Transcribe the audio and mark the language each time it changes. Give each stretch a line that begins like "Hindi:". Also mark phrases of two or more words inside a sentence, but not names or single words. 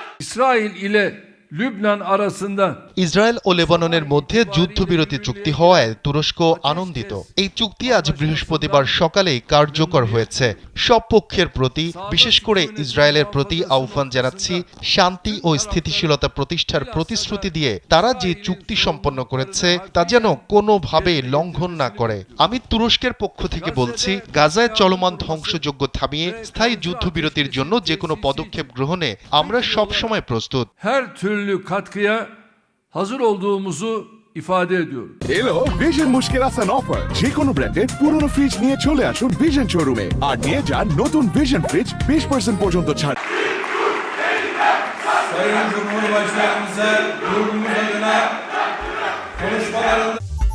Turkish: İsrail ile Lübnan arasında
Bangla: ইসরায়েল ও লেবাননের মধ্যে যুদ্ধবিরতি চুক্তি হওয়ায় তুরস্ক আনন্দিত। এই চুক্তি আজ বৃহস্পতিবার সকালেই কার্যকর হয়েছে। সব পক্ষের প্রতি, বিশেষ করে ইসরায়েলের প্রতি আহ্বান জানাচ্ছি, শান্তি ও স্থিতিশীলতা প্রতিষ্ঠার প্রতিশ্রুতি দিয়ে তারা যে চুক্তি সম্পন্ন করেছে তা যেন কোনোভাবে লঙ্ঘন না করে। আমি তুরস্কের পক্ষ থেকে বলছি, গাজায় চলমান ধ্বংসযজ্ঞ থামিয়ে স্থায়ী যুদ্ধবিরতির জন্য যে কোনো পদক্ষেপ গ্রহণে আমরা সবসময় প্রস্তুত।
Turkish: her türlü katkıya hazır olduğumuzu ifade ediyorum.
Bangla: এলো ভিশন মুশকিল আসান অফার, যে কোনো ব্র্যান্ডের পুরনো ফ্রিজ নিয়ে চলে আসুন ভিশন শোরুমে আর নিয়ে যান নতুন ভিশন ফ্রিজ 20% পর্যন্ত ছাড়।
Turkish: Sayın Cumhurbaşkanımıza grubumuz adına konuşmalarında